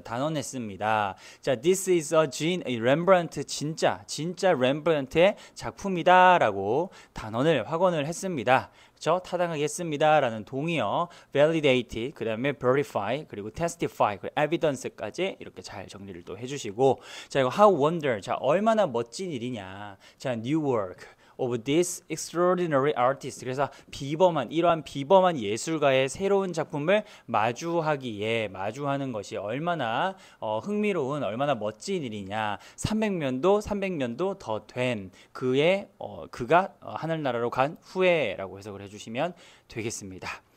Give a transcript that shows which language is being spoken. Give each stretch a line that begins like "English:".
Korean: 단언했습니다. 자,
English: this is a Rembrandt
Korean: 진짜 렘브란트의 작품이다라고 단언을 확언을 했습니다. 그렇죠? 타당하게 했습니다. 라는 동의어 validate, 그 다음에 verify, 그리고 testify, 그리고 evidence까지 이렇게 잘 정리를 또 해주시고 자, 이거
English: how wonder,
Korean: 자, 얼마나 멋진 일이냐.
English: 자, new work of this extraordinary artist.
Korean: 그래서 이러한 비범한 예술가의 새로운 작품을 마주하는 것이 얼마나 흥미로운, 얼마나 멋진 일이냐. 300년도 더 된 그가 하늘나라로 간 후에라고 해석을 해주시면 되겠습니다.